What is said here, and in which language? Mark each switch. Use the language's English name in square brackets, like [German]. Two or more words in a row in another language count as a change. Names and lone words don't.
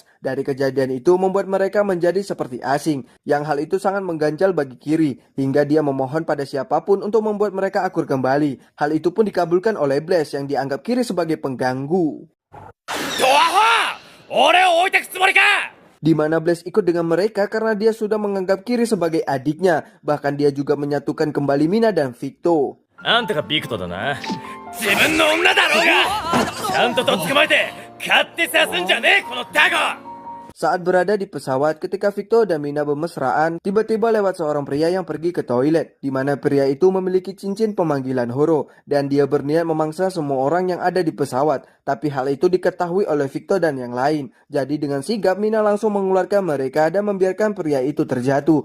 [Indonesian] Dari kejadian itu membuat mereka menjadi seperti asing, yang hal itu sangat mengganjal bagi Kiri, hingga dia memohon pada siapapun untuk membuat mereka akur kembali. Hal itu pun dikabulkan oleh Blaze yang dianggap Kiri sebagai pengganggu. Di mana Blaze ikut dengan mereka karena dia sudah menganggap Kiri sebagai adiknya. Bahkan dia juga menyatukan kembali Mina dan Victor. [Japanese] あんたがビクトだな。自分の女だろうがちゃんととっ捕まえて勝手さすんじゃねえこのタコ。 [Indonesian] Saat berada di pesawat ketika Victor dan Mina bermesraan, tiba-tiba lewat seorang pria yang pergi ke toilet, di mana pria itu memiliki cincin pemanggilan Horo dan dia berniat memangsa semua orang yang ada di pesawat. Tapi hal itu diketahui oleh Victor dan yang lain. Jadi dengan sigap Mina langsung mengeluarkan mereka dan membiarkan pria itu terjatuh.